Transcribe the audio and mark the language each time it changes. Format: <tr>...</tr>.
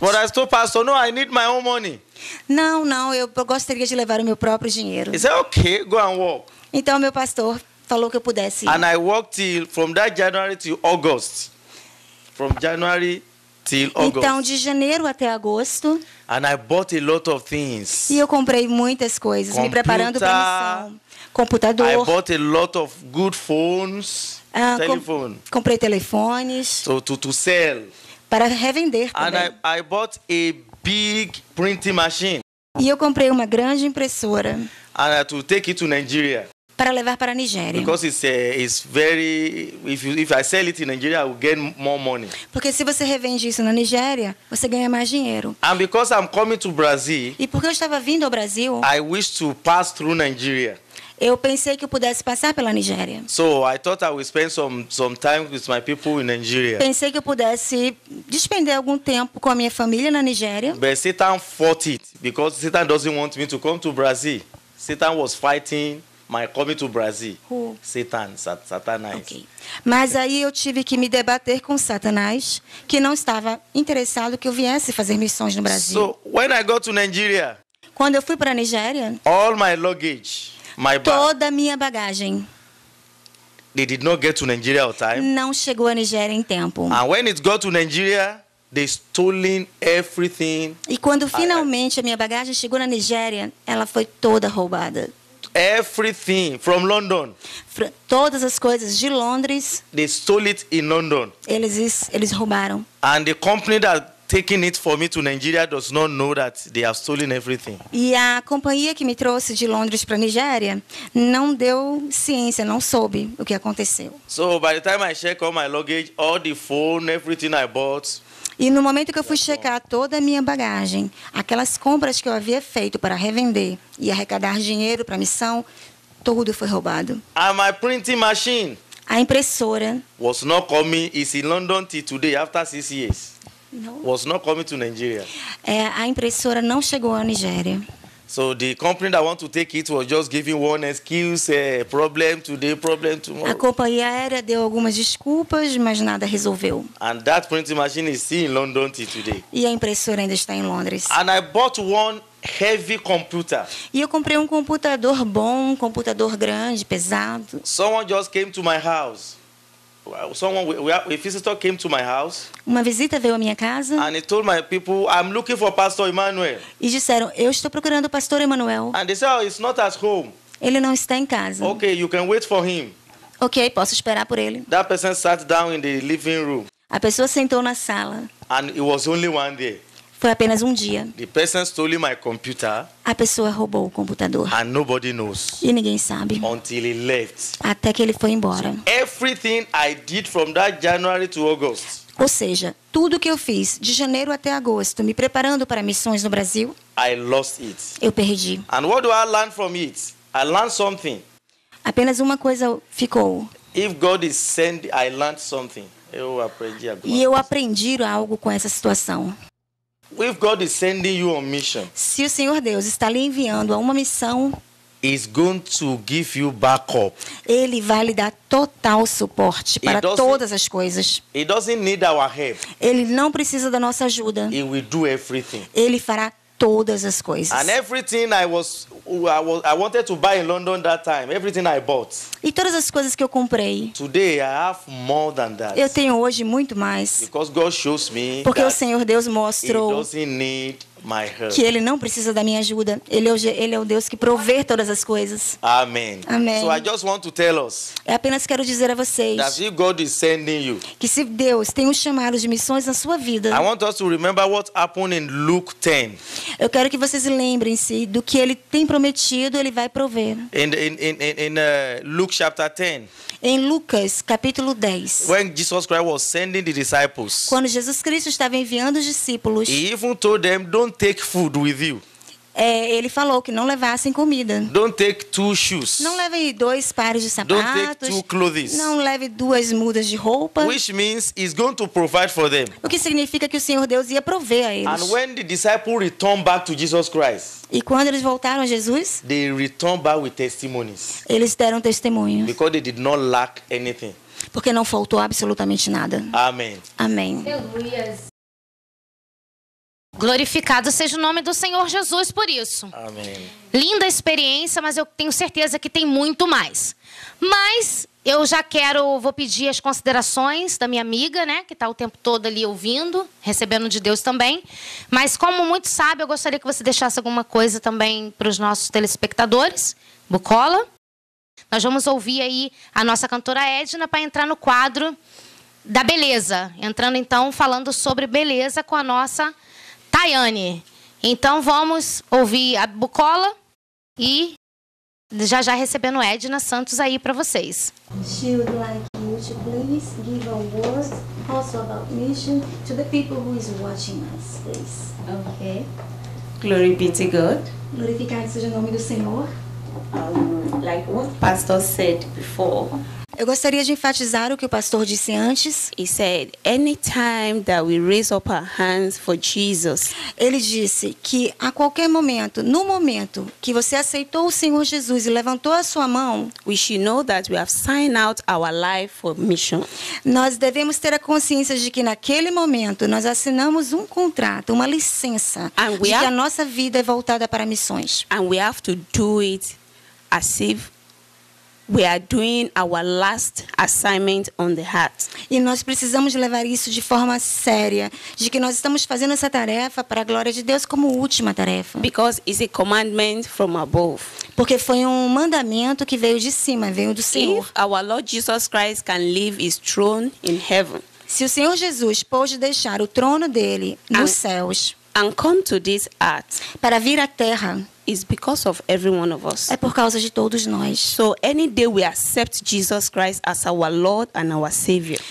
<en>But I told pastor, no, I need my own money.</en> <pt>Não, eu gostaria de levar o meu próprio dinheiro.</pt> <en>He said, okay, go and work.</en> <pt>Então meu pastor falou que eu pudesse ir.</pt> <en>And I worked from that January till August. From January till August.</en> <pt>Então de janeiro até agosto.</pt> <en>And I bought a lot of things.</en> <pt>E eu comprei muitas coisas, me preparando para a missão. Computador.</pt> <en>I bought a lot of good phones, telephone.</en> <pt>Comprei telefones.</pt> <en>So to sell.</en> <pt>Para revender também.</pt> <en>And I bought a big printing machine.</en> <pt>E eu comprei uma grande impressora.</pt> <en>And to take it to Nigeria.</en> <pt>para levar para a Nigéria.</pt> <en>Because it's very, if I sell it in Nigeria, I will get more money.</en> <pt>Porque se você revende isso na Nigéria, você ganha mais dinheiro.</pt> <en>And because I'm coming to Brazil,</en> <pt>E porque eu estava vindo ao Brasil,</pt> <en>I wish to pass through Nigeria.</en> <pt>eu pensei que eu pudesse passar pela Nigéria.</pt> <en>So I thought I would spend some time with my people in Nigeria.</en> <pt>Pensei que eu pudesse despender algum tempo com a minha família na Nigéria.</pt> <en>But Satan fought it because Satan doesn't want me to come to Brazil. Satan was fighting my coming to Brazil. Who?</en> <pt>Satanás.</pt> <en>Ok.</en> <pt>Mas aí eu tive que me debater com Satanás, que não estava interessado que eu viesse fazer missões no Brasil.</pt> <en>So when I got to Nigeria,</en> <pt>Quando eu fui para a Nigéria,</pt> <en>all my luggage, my bag,</en> <pt>toda a minha bagagem</pt> <en>they did not get to Nigeria on time.</en> <pt>não chegou à Nigéria em tempo.</pt> <en>And when it got to Nigeria, they stolen everything.</en> <pt>E quando finalmente a minha bagagem chegou na Nigéria, ela foi toda roubada.</pt> <en>Everything from London.</en> <pt>Todas as coisas de Londres,</pt> <en>They stole it in London.</en> <pt>eles roubaram.</pt> <en>And the company that taking it for me to Nigeria does not know that they have stolen everything.</en> <pt>E a companhia que me trouxe de Londres para a Nigéria não deu ciência, não soube o que aconteceu.</pt> <en>So by the time I check all my luggage, all the phone, everything I bought,</en> <pt>E no momento que eu fui checar toda a minha bagagem, aquelas compras que eu havia feito para revender e arrecadar dinheiro para a missão, tudo foi roubado.</pt> <en>and my printing machine</en> <pt>A impressora</pt> <en>was not coming. It's in London till today after 6 years.</en> <pt>não,</pt> <en>Was not coming to Nigeria.</en> <pt>a impressora não chegou à Nigéria.</pt> <en>So the company that want to take it was just giving one excuse, problem today, problem</en> <pt>A</pt> <en>tomorrow.</en> <pt>companhia aérea deu algumas desculpas, mas nada resolveu.</pt> <en>And that printing machine is still in London till today.</en> <pt>E a impressora ainda está em Londres.</pt> <en>And I bought one heavy computer.</en> <pt>E eu comprei um computador bom, um computador grande, pesado.</pt> <en>Someone just came to my house. A visitor came to my house</en> <pt>Uma visita veio à minha casa</pt> <en>and he told my people, I'm looking for Pastor Emmanuel.</en> <pt>e disseram, eu estou procurando o pastor Emanuel.</pt> <en>And they said, oh, he's not at home.</en> <pt>Ele não está em casa.</pt> <en>Okay, you can wait for him.</en> <pt>Ok, posso esperar por ele.</pt> <en>That person sat down in the living room</en> <pt>A pessoa sentou na sala.</pt> <en>and it was only one day.</en> <pt>Foi apenas um dia.</pt> <en>The person stole my computer</en> <pt>A pessoa roubou o computador.</pt> <en>and nobody knows</en> <pt>E ninguém sabe.</pt> <en>until he left.</en> <pt>Até que ele foi embora.</pt> <en>Everything I did from that January to August,</en> <pt>Ou seja, tudo que eu fiz de janeiro até agosto, me preparando para missões no Brasil,</pt> <en>I lost it.</en> <pt>eu perdi.</pt> <en>And what do I learn from it? I learned something.</en> <pt>Apenas uma coisa ficou.</pt> <en>If God is sending, I learned something.</en> <pt>Eu aprendi alguma E eu coisa. aprendi algo com essa situação.</pt> <en>If God is sending you on mission,</en> <pt>Se o Senhor Deus está lhe enviando a uma missão,</pt> <en>He's going to give you backup.</en> <pt>Ele vai lhe dar total suporte para</pt> <en>doesn't-</en> <pt>todas as coisas.</pt> <en>He doesn't need our help.</en> <pt>Ele não precisa da nossa ajuda.</pt> <en>He will do everything.</en> <pt>Ele fará todas as coisas.</pt> <en>And everything I wanted to buy in London that time, everything I bought.</en> <pt>E todas as coisas que eu comprei,</pt> <en>Today I have more than that.</en> <pt>eu tenho hoje muito mais.</pt> <en>Because God shows me</en> <pt>Porque o</pt> <en>that</en> <pt>Senhor Deus</pt> <en>He</en> <pt>mostrou</pt> <en>doesn't need my help.</en> <pt>que Ele não precisa da minha ajuda. Ele é o Deus que provê todas as coisas.</pt> <en>Amen.</en> <pt>Amém.</pt> <en>So I just want to tell us</en> <pt>Eu apenas quero dizer a vocês</pt> <en>that if God is sending you,</en> <pt>que se Deus tem um chamado de missões na sua vida,</pt> <en>I want us to remember what happened in Luke 10.</en> <pt>eu quero que vocês lembrem-se do que Ele tem prometido, Ele vai prover.</pt> <en>In Luke chapter 10,</en> <pt>Em Lucas, capítulo 10,</pt> <en>when Jesus Christ was sending the disciples,</en> <pt>quando Jesus Cristo estava enviando os discípulos,</pt> <en>He even told them, don't take food with you.</en> <pt>Ele falou que não levassem comida.</pt> <en>Don't take 2 shoes.</en> <pt>Não leve 2 pares de</pt> <en>Don't take</en> <pt>sapatos.</pt> <en>2 clothes.</en> <pt>Não leve 2 mudas de roupa.</pt> <en>Which means He's going to provide for them.</en> <pt>O que significa que o Senhor Deus ia prover a eles.</pt> <en>And when the disciples returned back to Jesus Christ,</en> <pt>E quando eles voltaram a Jesus,</pt> <en>they returned back with testimonies</en> <pt>eles deram testemunho.</pt> <en>because they did not lack anything.</en> <pt>Porque não faltou absolutamente nada.</pt> <en>Amen.</en> <pt>Amém. Glorificado seja o nome do Senhor Jesus por isso.</pt> <en>Amen.</en> <pt>Linda experiência, mas eu tenho certeza que tem muito mais. Mas eu já vou pedir as considerações da minha amiga, né? Que está o tempo todo ali ouvindo, recebendo de Deus também. Mas como muito sabe, eu gostaria que você deixasse alguma coisa também para os nossos telespectadores. Bucola. Nós vamos ouvir aí a nossa cantora Edna para entrar no quadro da beleza. Entrando então falando sobre beleza com a nossa Tayane. Então vamos ouvir a Bucola e já já recebendo Edna Santos aí para vocês.</pt> <en>She would like you to please give a word also about mission to the people who is watching us, please. Okay. Glory be to God.</en> <pt>Glorificado seja o nome do Senhor.</pt> <en>Like what Pastor said before.</en> <pt>Eu gostaria de enfatizar o que o pastor disse antes.</pt> <en>He said, anytime that we raise up our hands for Jesus,</en> <pt>Ele disse que a qualquer momento, no momento que você aceitou o Senhor Jesus e levantou a sua mão,</pt> <en>we should know that we have signed out our life for mission.</en> <pt>nós devemos ter a consciência de que naquele momento nós assinamos um contrato, uma licença,</pt> <en>And we</en> <pt>de que</pt> <en>are-</en> <pt>a nossa vida é voltada para missões.</pt> <en>And we have to do it as if we are doing our last assignment on the heart.</en> <pt>E nós precisamos levar isso de forma séria, de que nós estamos fazendo essa tarefa para a glória de Deus como última tarefa.</pt> <en>Because it's a commandment from above.</en> <pt>Porque foi um mandamento que veio de cima, veio do Senhor.</pt> <en>If our Lord Jesus Christ can leave his throne in heaven</en> <pt>Se o Senhor Jesus pôde deixar o trono dele nos céus</pt> <en>and come to this earth,</en> <pt>para vir à terra,</pt> <en>it's because of every one of us.</en> <pt>é por causa de todos nós.</pt> <en>So any day we accept Jesus Christ as our Lord and our Savior,</en>